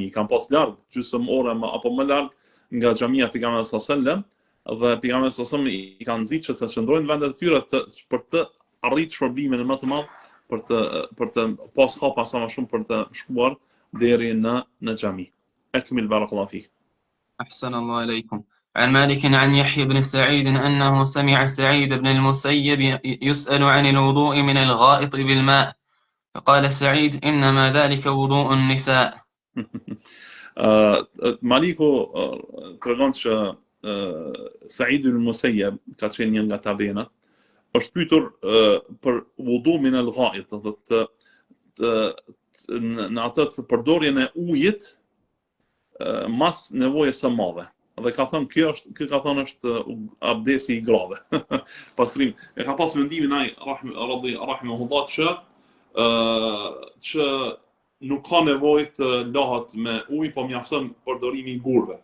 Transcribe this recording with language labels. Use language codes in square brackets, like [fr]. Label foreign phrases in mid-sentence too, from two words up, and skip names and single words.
[sq] Kanë pas larg gjysmë ore apo më larg nga xhamia pejgamberit [ar] صلى الله عليه وسلم, [sq] dhe pejgamberi [ar] صلى الله عليه وسلم [sq] i kanë nxitur që të çndrojnë në vendet e tyre për të arritur shpërblimin më të madh, për të pas hapa sa më shumë për të shkuar deri në xhami. [ar] أكمل بارك الله فيك. أحسن الله إليكم. عن مالك عن يحيى بن سعيد أنه سمع سعيد بن المسيب يسأل عن الوضوء من الغائط بالماء، فقال سعيد إنما ذلك وضوء النساء. [sq] Maliku tregon që Said al-Musayyab, ka qenë një nga tabiinat, është pyetur për [ar] وضوء من الغائط, [sq] në atë të përdorjen e ujit mas nevojës së madhe. Dhe ka thënë ky ka thënë është abdesi i grave. Pastrim. E ka pas mendimin ai rahimahullah që nuk ka nevojë të lahet me ujë, po mjafton përdorimi i gurëve.